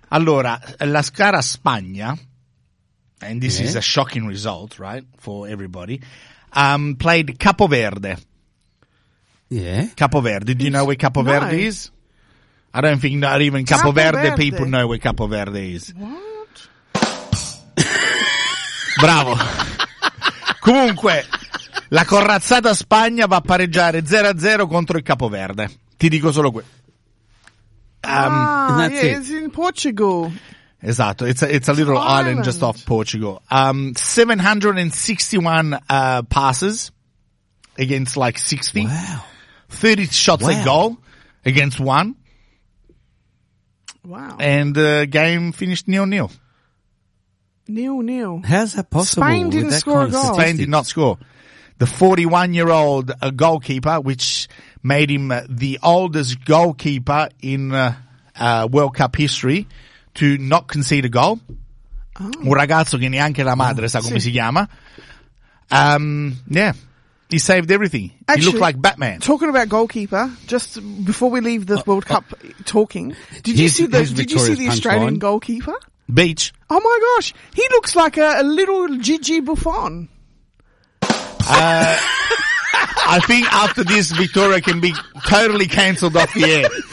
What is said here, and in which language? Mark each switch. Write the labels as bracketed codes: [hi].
[it] Allora, la squadra Spagna, [en] and this is a shocking result, right, for everybody, played Capo Verde. Yeah. Capo Verde. Do you know where Capo Verde is? I don't think not even Capo Verde people know where Capo Verde is. What? Bravo. [it] Comunque, la corazzata Spagna va a pareggiare 0-0 contro il Capo Verde. Ti dico solo questo. [en] It's in Portugal. Esatto, it's a little island just off Portugal. 761 passes against like 60. Wow. 30 shots at goal against one. Wow. And the game finished 0-0. 0-0. How's that possible? Spain didn't score a goal. Spain did not score. The 41-year-old goalkeeper, which made him the oldest goalkeeper in World Cup history to not concede a goal. Oh. [it] Un ragazzo che neanche la madre sa come si chiama. [en] Yeah. He saved everything. Actually, he looked like Batman. Talking about goalkeeper, just before we leave the World Cup talking, did you see the Australian goalkeeper? Beach. Oh my gosh. He looks like a little Gigi Buffon. I think after this, Victoria can be totally cancelled off the air.